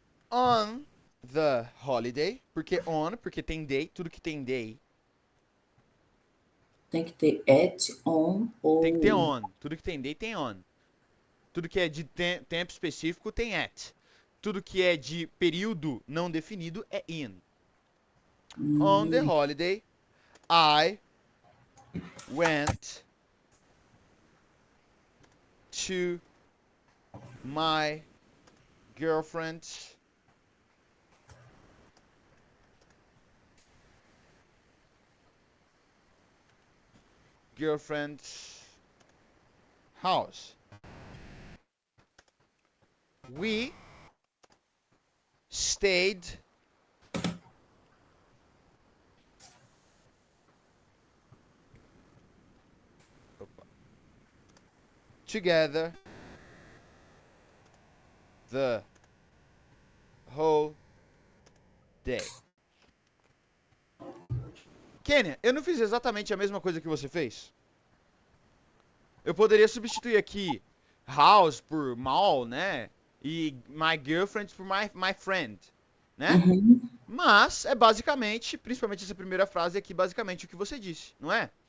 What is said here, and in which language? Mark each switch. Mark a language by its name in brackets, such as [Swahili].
[English] On the holiday, [Portuguese] porque tem day, tudo que tem day Tem que ter at, on tem que ter ou. on. Tudo que tem day tem on. Tudo que é de tempo específico tem at. Tudo que é de período não definido é in. [English] On the Hum, holiday, I went to my girlfriend's girlfriend's house. We stayed together the whole day. [Portuguese] Kenya, eu não fiz exatamente a mesma coisa que você fez? Eu poderia substituir aqui house por mall, né? E [English] my girlfriend [Portuguese] por [English] my friend, [Portuguese] né? uhum. Mas é basicamente, principalmente essa primeira frase aqui, basicamente o que você disse, não é?